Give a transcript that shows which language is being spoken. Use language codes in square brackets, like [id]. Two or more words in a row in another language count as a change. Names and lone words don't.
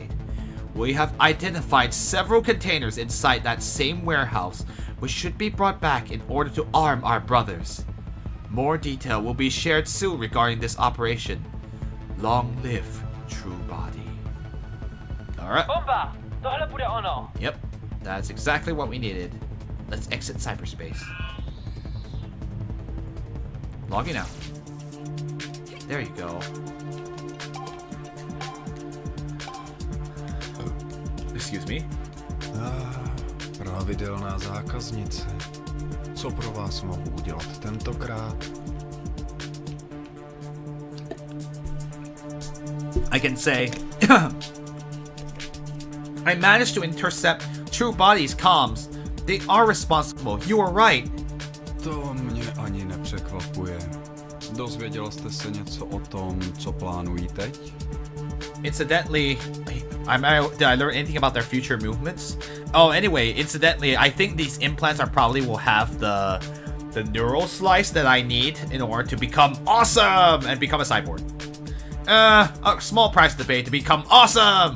[en] We have identified several containers inside that same warehouse, which should be brought back in order to arm our brothers. More detail will be shared soon regarding this operation. Long live True Body. Alright. [cs] Bomba! Tohle bude ono. [en] Yep, that's exactly what we needed. Let's exit cyberspace. Logging out. There you go. Excuse me. [cs] Pravidelná zákaznice. Co pro vás mohu udělat tentokrát? [en] I can say I managed to intercept True Body's comms. They are responsible. You are right. [cs] To mě ani nepřekvapuje. Dozvěděla jste se něco o tom, co plánují teď? [en] Incidentally, did I learn anything about their future movements? Oh, anyway, incidentally, I think these implants are probably will have the neural slice that I need in order to become awesome and become a cyborg. A small price to pay to become awesome.